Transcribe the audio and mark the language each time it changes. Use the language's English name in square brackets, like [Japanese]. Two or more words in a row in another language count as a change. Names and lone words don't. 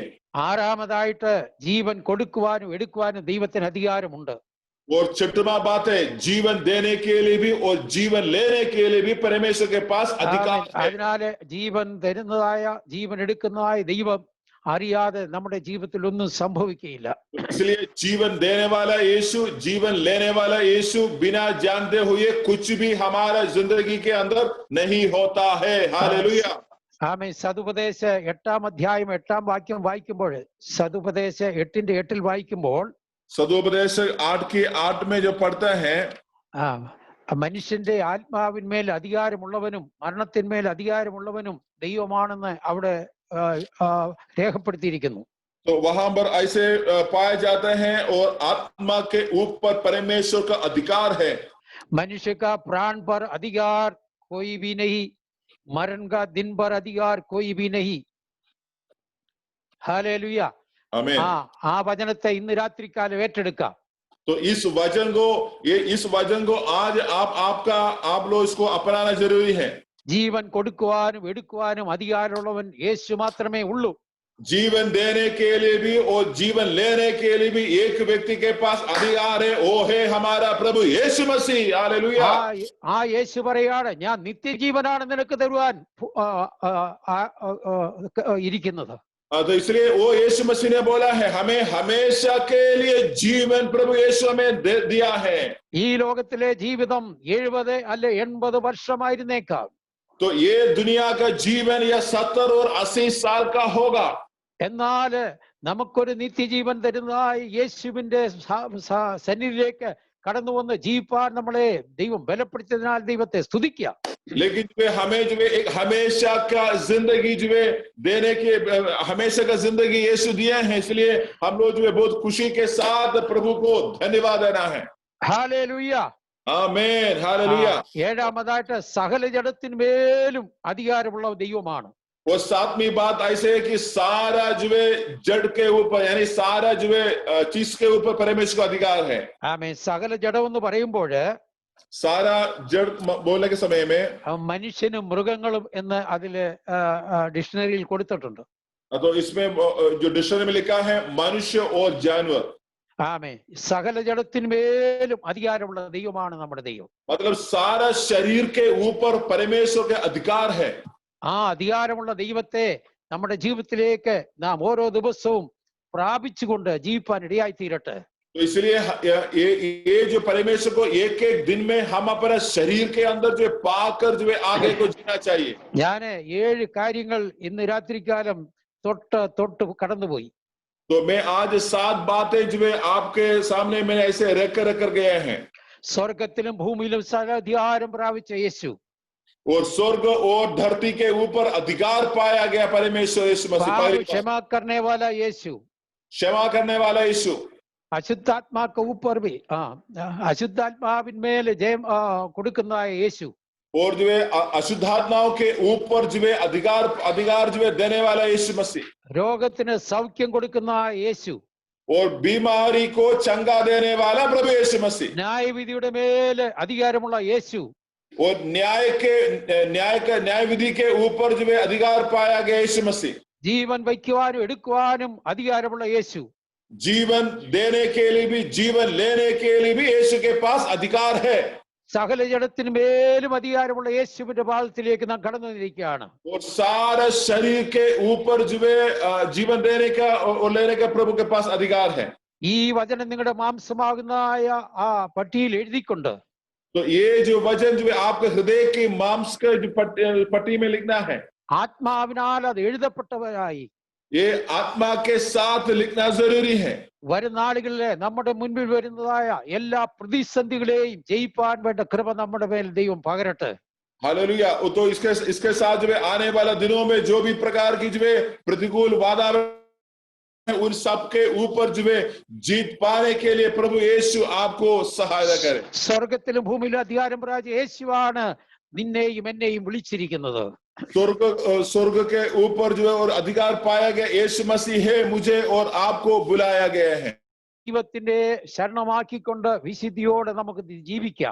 [Malayalam] ആറാമതായിട്ട് ജീവൻ കൊടുക്കുവാനും എടുക്കുവാനും ദൈവത്തിന് അധികാരമുണ്ട്. [Hindi] और छठवां बात है जीवन देने के लिए भी और जीवन लेने के लिए भी परमेश्वर के पास अधिकार है. [Malayalam] അതിനാല് ജീവൻ തരുന്നതായ ജീവൻ എടുക്കുന്നതായ ദൈവം അറിയാതെ നമ്മുടെ ജീവിതത്തിൽ ഒന്നും സംഭവിക്കുകയില്ല. [Hindi] इसलिए जीवन देने वाला यीशु, जीवन लेने वाला यीशु बिना जानते हुए कुछ भी हमारा जिंदगी के अंदर नहीं होता है. हालेलुया. [Malayalam] ആമേൻ. സതുപദേശ 8-ാം അധ്യായം 8-ാം വാക്യം വായിക്കുമ്പോൾ, സതുപദേശ 8:8 വായിക്കുമ്പോൾ, [Hindi] सदोपदेश 8:8 में जो पढ़ता है, [Malayalam] മനുഷ്യന്റെ ആത്മാവിന്മേൽ അധികാരമുള്ളവനും മരണത്തിന്മേൽ അധികാരമുള്ളവനും ദൈവമാണെന്ന് അവിടെ രേഖപ്പെടുത്തിയിരിക്കുന്നു. [Hindi] तो वहां पर ऐसे पाया जाता है और आत्मा के ऊपर परमेश्वर का अधिकार है. मनुष्य का प्राण पर अधिकार कोई भी नहीं, मरण का दिन पर अधिकार कोई भी नहीं. हालेलुया. आमीन. [Malayalam] ആ വചനത്തെ ഇന്ന് രാത്രികാലം ഏറ്റെടുക്കാം. [Hindi] तो इस वचन को आज आप लोग इसको अपनाना जरूरी है. [Malayalam] ജീവൻ കൊടുക്കുവാനും എടുക്കുവാനും അധികാരമുള്ളവൻ യേശു മാത്രമേ ഉള്ളൂ. [Hindi] जीवन देने के लिए भी और जीवन लेने के लिए भी एक व्यक्ति के पास अधिकार है, वो है हमारा प्रभु यीशु मसीह। हालेलुया। [Malayalam] ആ യേശു പറയാണ്, ഞാൻ നിത്യജീവനാണ് നിനക്ക് തരുവാൻ ഇരിക്കുന്നത്. [Hindi] तो इसलिए वो यीशु मसीह ने बोला है, हमें हमेशा के लिए जीवन प्रभु यीशु हमें दिया है। [Malayalam] ഈ ലോകത്തിലെ ജീവിതം 70 അല്ലെ 80 വർഷമായിരുന്നേക്കാം. [Hindi] तो ये दुनिया का जीवन या 70 और 80 साल का होगा. [Malayalam] എന്നാൽ നമുക്കൊരു നിത്യജീവൻ തരുന്നതായി യേശുവിന്റെ സന്നിധിയിലേക്ക് കടന്നു വന്ന് ജീവിപ്പാൻ നമ്മളെ ദൈവം ബലപ്പെടുത്തിയതിനാൽ ദൈവത്തെ സ്തുതിക്കുക. [Hindi] लेकिन हमें जो एक हमेशा का जिंदगी जो देने के हमेशा का जिंदगी यीशु दिया है, इसलिए हम लोग जो बहुत खुशी के साथ प्रभु को धन्यवाद देना है। [Malayalam] ഹല്ലേലൂയ, ആമേൻ, ഹല്ലേലൂയ। ഏഴാമതായിട്ട് സകല ജഡത്തിന്മേലും അധികാരമുള്ള ദൈവമാണ്. [Hindi] और सातवीं बात ऐसे है कि सारा जो जड़ के ऊपर यानी सारा जो चीज के ऊपर परमेश्वर का अधिकार है। [Malayalam] ആമേൻ. സകല ജഡം എന്ന് പറയുമ്പോൾ [Hindi] सारा जड़ बोलने के समय में [Malayalam] മനുഷ്യനും മൃഗങ്ങളും എന്ന് അതില് ഡിക്ഷണറിയിൽ കൊടുത്തിട്ടുണ്ട്. [Hindi] तो इसमें जो डिक्शनरी में लिखा है मनुष्य और जानवर। [Malayalam] ആമേൻ. സകല ജഡത്തിന്മേലും അധികാരമുള്ള ദൈവമാണ് നമ്മുടെ ദൈവം. [Hindi] मतलब सारा शरीर के ऊपर परमेश्वर के अधिकार है। [Malayalam] ആ അധികാരമുള്ള ദൈവത്തെ നമ്മുടെ ജീവിതത്തിലേക്ക് നാം ഓരോ ദിവസവും പ്രാപിച്ചുകൊണ്ട് ജീവിപ്പാൻ ഇടയായി തീരട്ടെ. [Hindi] तो इसलिए ये जो परमेश्वर को एक एक दिन में हम अपना शरीर के अंदर जो पाकर जो आगे को जीना चाहिए. [Malayalam] ഞാൻ 7 കാര്യങ്ങൾ ഇന്ന് രാത്രികാലം തൊട്ട് കടന്നുപോയി. [Hindi] तो मैं आज 7 बातें जो आपके सामने मैंने ऐसे रख कर गए हैं. [Malayalam] സ്വർഗത്തിലും ഭൂമിയിലും സകല അധികാരം പ്രാപിച്ച യേശു, [Hindi] और स्वर्ग और धरती के ऊपर अधिकार पाया गया परमेश्वर यीशु मसीह. क्षमा करने वाला यीशु, क्षमा करने वाला यीशु. अशुद्धात्मा के ऊपर भी [Malayalam] അശുദ്ധാത്മാവിന്മേൽ ജയം കൊടുക്കുന്നതായ യേശു. [Hindi] और जो अशुद्धात्माओं के ऊपर जो अधिकार जो देने वाला यीशु मसीह. [Malayalam] രോഗത്തിന് സൗഖ്യം കൊടുക്കുന്ന യേശു. [Hindi] और बीमारी को चंगा देने वाला प्रभु यीशु मसीह. [Malayalam] ന്യായവിധിയുടെ മേൽ അധികാരമുള്ള യേശു. [Hindi] और न्याय विधि के ऊपर जो अधिकार पाया गया यीशु मसीह. [Malayalam] ജീവൻ വയ്ക്കുവാനും എടുക്കുവാനും അധികാരമുള്ള യേശു. [Hindi] जीवन देने के लिए भी जीवन लेने के लिए भी यीशु के पास अधिकार है. [Malayalam] സകല ജഡത്തിന്മേലും അധികാരമുള്ള യേശുവിന്റെ പാദത്തിലേക്ക് നാം കടന്നിരിക്കുകയാണ്. [Hindi] और सारा शरीर के ऊपर जो जीवन देने का और लेने का प्रभु के पास अधिकार है. [Malayalam] ഈ വചനം നിങ്ങളുടെ മാംസമാകുന്നതായ ആ പട്ടിയിൽ എഴുതിക്കൊണ്ട് [Hindi] तो ये जो वचन जो आपके हृदय की मांस के जो पट्टी में लिखना है, [Malayalam] ആത്മാവിനാൽ അത് എഴുതപ്പെട്ടവരായി [Hindi] ये आत्मा के साथ लिखना जरूरी है. [Malayalam] വരും നാളുകളിലെ നമ്മുടെ മുൻപിൽ വരുന്നതായ എല്ലാ പ്രതിസന്ധികളെയും ജയിപ്പാൻ വേണ്ട കൃപ നമ്മുടെ മേൽ ദൈവം പകരട്ടെ. [Hindi] हालेलुया. तो इसके साथ जो आने वाला दिनों में जो भी प्रकार की जो प्रतिकूल वातावरण उन सब के ऊपर जो जीत पाने के लिए प्रभु यीशु आपको सहायता करे. [Malayalam] സ്വർഗത്തിലും ഭൂമിയിലും അധികാരം പ്രാപിച്ച യേശുവാണ് നിന്നെയും എന്നെയും വിളിച്ചിരിക്കുന്നത്. [Hindi] स्वर्ग के ऊपर जो और अधिकार पाया गया यीशु मसीह है, मुझे और आपको बुलाया गया है. [Malayalam] ദൈവത്തിന്റെ ശരണമാക്കിക്കൊണ്ട് വിശുദ്ധിയോടെ നമുക്ക് ജീവിക്കാം.